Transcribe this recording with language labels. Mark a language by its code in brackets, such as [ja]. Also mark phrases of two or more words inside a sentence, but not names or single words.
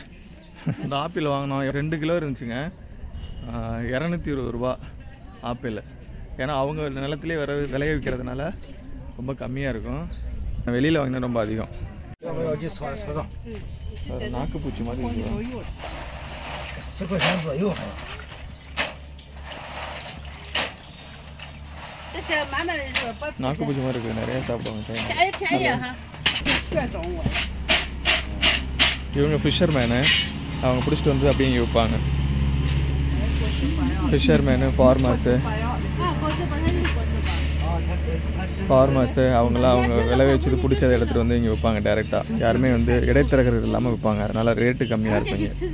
[ta] இந்த ஆப்பிள் வாங்கினோம் 2 கிலோ இருந்துச்சுங்க 220 ரூபா ஆப்பிள் ஏன்னா அவங்க நிலத்துலேயே விளைய விற்கிறதுனால ரொம்ப கம்மியாக இருக்கும் வெளியில் வாங்கினா ரொம்ப அதிகம் நாக்கு பூச்சி மாதிரி [zh] 10 块钱左右。这些满满的肉不 [ta] நாக்கு பூச்சி மாதிரி இருக்குது நிறைய சாப்பிடுவாங்க [zh] 便宜哈，这种我。 [ta] இவங்க ஃபிஷர்மேனு அவங்க பிடிச்சிட்டு வந்து அப்படியே இங்கே விற்பாங்க ஃபிஷர்மேனு ஃபார்மர்ஸு அவங்களாம் அவங்க விளைய வச்சுட்டு பிடிச்சதை எடுத்துகிட்டு வந்து இங்கே விற்பாங்க டேரெக்டாக யாருமே வந்து இடைத்தரகர்கள் இல்லாமல் விற்பாங்க அதனால் ரேட்டு கம்மியாக இருப்பாங்க